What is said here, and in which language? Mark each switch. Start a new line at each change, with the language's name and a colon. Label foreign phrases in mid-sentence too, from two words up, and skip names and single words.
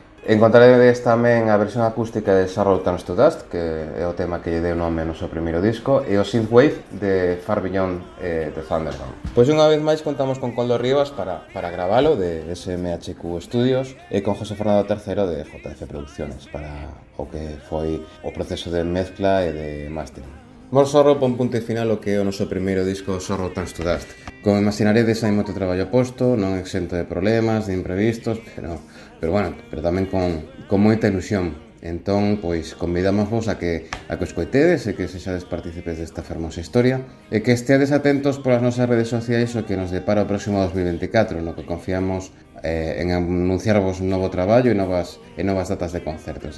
Galician: Encontraredes tamén a versión acústica de Sorrow Turns to Dust, que é o tema que lle deu nome ao noso primeiro disco, e o Synthwave de Far Beyond the Thunderdome. Pois unha vez máis contamos con Coldo Rivas para gravalo de SMHQ Studios e con José Fernando III de JF Producciones para o que foi o proceso de mezcla e de mastering. More Sorrow pon punto e final o que é o noso primeiro disco Sorrow Turns to Dust. Como imaginaredes, hai moito traballo posto, non exento de problemas, de imprevistos, pero tamén con moita ilusión. Entón, pois, convidamos a que os coitedes e que sexades partícipes desta fermosa historia e que esteades atentos polas nosas redes sociais o que nos depara o próximo 2024, no que confiamos en anunciarvos un novo traballo e novas datas de concertos.